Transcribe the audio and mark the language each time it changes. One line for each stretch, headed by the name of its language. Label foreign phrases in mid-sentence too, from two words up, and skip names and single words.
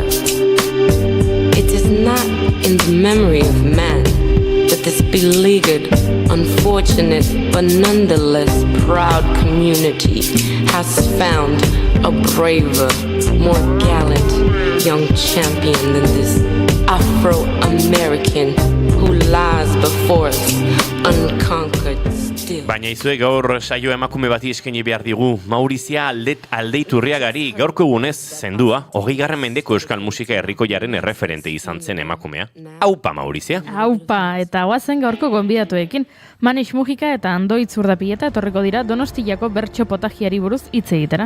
English: It is not in the memory of man that this beleaguered, unfortunate, but nonetheless proud community has found a braver, more gallant young champion than this Afro-American who lies before us unconquered still.
Basque: Baina izue gaur saio emakume bati eskaini behar digu. Maurizia Aldeiturriagari gaurko egunez zendua, 20. mendeko euskal musika herrikoiaren erreferente izan zen emakumea. Aupa, Maurizia. Aupa, eta guazen gaurko gonbidatuekin. Manix Mujika eta Andoitz Urdapieta etorriko dira Donostiako bertso potajiari buruz hitz egitera.